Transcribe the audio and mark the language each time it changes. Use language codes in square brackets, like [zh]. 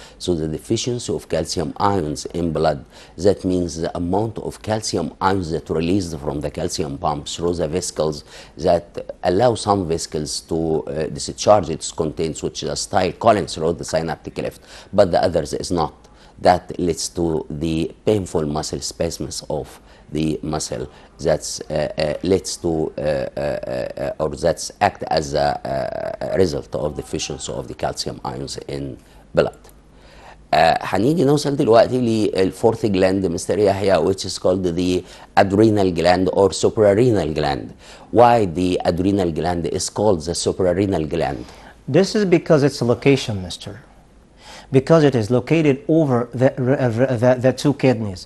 [en] So the deficiency of calcium ions in blood, that means the amount of calcium ions that released from the calcium pump through the vesicles that allow some vesicles to discharge its contents, which is a style column through the synaptic cleft, but the others is not. That leads to the painful muscle spasms of the muscle that's leads to or that's act as a result of deficiency of the calcium ions in blood. [ar] هنيجي نوصل دلوقتي للفورث gland, Mr. [en] Yahya, which is called the adrenal gland or suprarenal gland. Why the adrenal gland is called the suprarenal gland? This is because its location, Mr. Because it is located over the two kidneys.